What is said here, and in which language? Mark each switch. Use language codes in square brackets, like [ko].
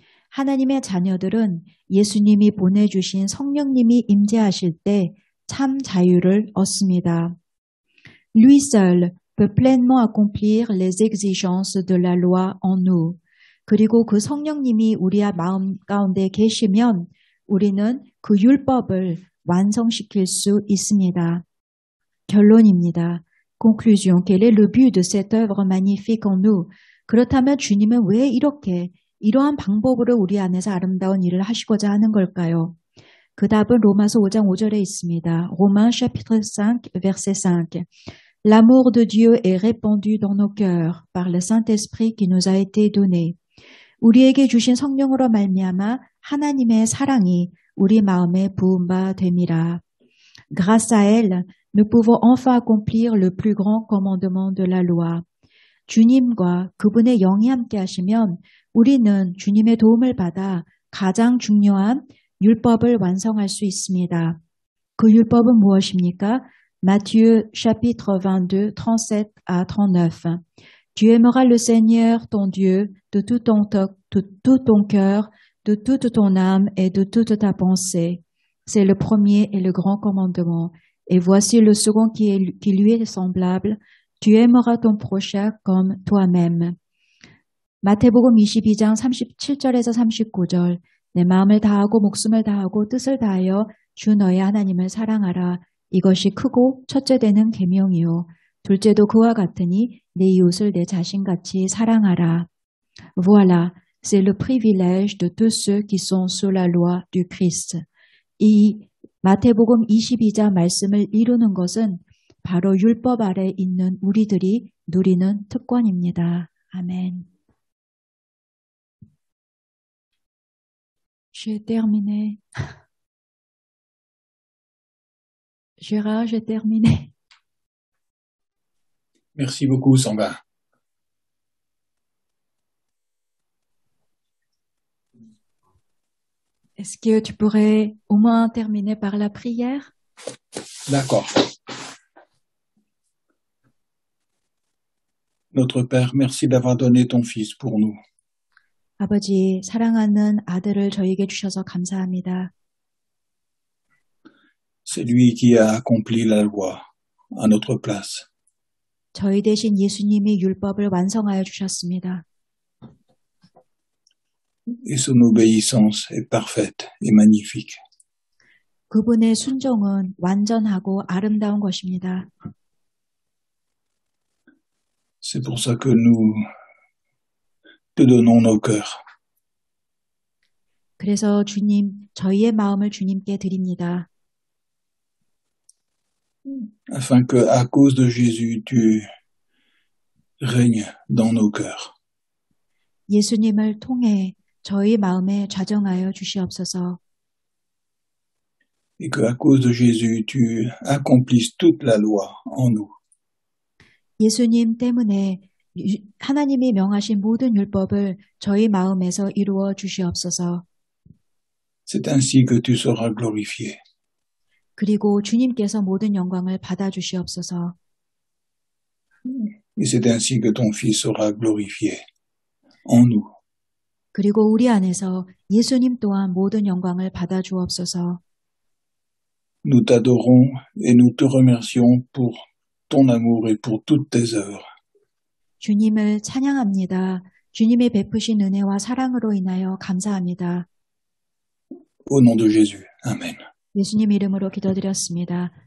[ko] 하나님의 자녀들은 예수님이 보내주신 성령님이 임재하실 때 참 자유를 얻습니다. [fr] Lui seul peut pleinement accomplir les exigences de la loi en nous. [ko] 그리고 그 성령님이 우리의 마음 가운데 계시면 우리는 그 율법을 완성시킬 수 있습니다. 결론입니다. [fr] Conclusion. Quel est le but de cette œuvre magnifique en nous? [ko] 그렇다면 주님은 왜 이러한 방법으로 우리 안에서 아름다운 일을 하시고자 하는 걸까요? 그 답은 로마서 5장 5절에 있습니다. [fr] Romains chapitre 5 verset 5. L'amour de Dieu est répandu dans nos cœurs par le Saint-Esprit qui nous a été donné. [ko] 우리에게 주신 성령으로 말미암아 하나님의 사랑이 우리 마음에 부은 바 됨이라. [fr] Grâce à elle, nous pouvons enfin accomplir le plus grand commandement de la loi. [ko] 주님과 그분의 영이 함께 하시면 우리는 주님의 도움을 받아 가장 중요한 율법을 완성할 수 있습니다. 그 율법은 무엇입니까? [fr] Matthieu chapitre 22, 37 à 39. Tu aimeras le Seigneur ton Dieu de tout ton cœur, de toute ton âme et de toute ta pensée. C'est le premier et le grand commandement. Et voici le second qui lui est semblable. Tu aimeras ton prochain comme toi-même. [ko] 마태복음 22장 37절에서 39절. 내 마음을 다하고 목숨을 다하고 뜻을 다하여 주 너의 하나님을 사랑하라. 이것이 크고 첫째 되는 계명이요. 둘째도 그와 같으니 내 이웃을 내 자신같이 사랑하라. [fr] Voilà, c'est le privilège de tous ceux qui sont sous la loi du Christ. [ko] 이 마태복음 22장 말씀을 이루는 것은 바로 율법 아래 있는 우리들이 누리는 특권입니다. 아멘. [fr] J'ai terminé. Gérard, j'ai terminé. Merci beaucoup, Samba. Est-ce que tu pourrais au moins terminer par la prière? D'accord. Notre Père, merci d'avoir donné ton Fils pour nous. [ko] 아버지, 사랑하는 아들을 저에게 주셔서 감사합니다. [fr] C'est lui qui a accompli la loi à notre place. [ko] 저희 대신 예수님이 율법을 완성하여 주셨습니다. [fr] Et son obéissance est parfaite et magnifique. [ko] 그분의 순종은 완전하고 아름다운 것입니다. [fr] C'est pour ça que nous te donnons nos cœurs. [ko] 그래서 주님, 저희의 마음을 주님께 드립니다. [fr] Afin que, à cause de Jésus, tu règnes dans nos cœurs. [ko] 예수님을 통해 저희 마음에 좌정하여 주시옵소서. [fr] Et que, à cause de Jésus, tu accomplisses toute la loi en nous. [ko] 예수님 때문에 하나님이 명하신 모든 율법을 저희 마음에서 이루어 주시옵소서. [fr] C'est ainsi que tu seras glorifié. [ko] 그리고 주님께서 모든 영광을 받아 주시옵소서. [fr] Et c'est ainsi que ton Fils sera glorifié en nous. [ko] 그리고 우리 안에서 예수님 또한 모든 영광을 받아 주옵소서. [fr] Nous t'adorons et nous te remercions pour ton amour et pour toutes tes œuvres. [ko] 주님을 찬양합니다. 주님이 베푸신 은혜와 사랑으로 인하여 감사합니다. [fr] Au nom de Jésus. Amen. [ko] 예수님 이름으로 기도드렸습니다.